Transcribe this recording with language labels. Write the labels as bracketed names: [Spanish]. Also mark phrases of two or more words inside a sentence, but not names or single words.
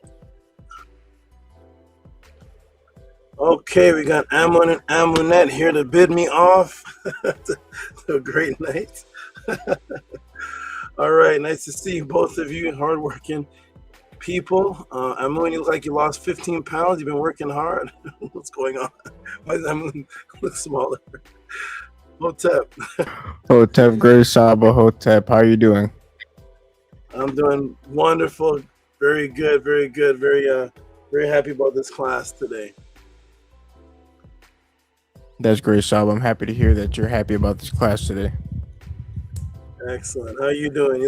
[English] Okay, we got Amon and Amonette here to bid me off to a great night. All right, nice to see both of you, hardworking people. Amon, you look like you lost 15 pounds. You've been working hard. What's going on? Why does Amon look smaller? Hotep. Hotep, great Saba. Hotep, how are you doing? I'm doing wonderful, very good, very good, very happy about this class today. That's great, Saba. I'm happy to hear that you're happy about this class today. Excellent. How are you doing?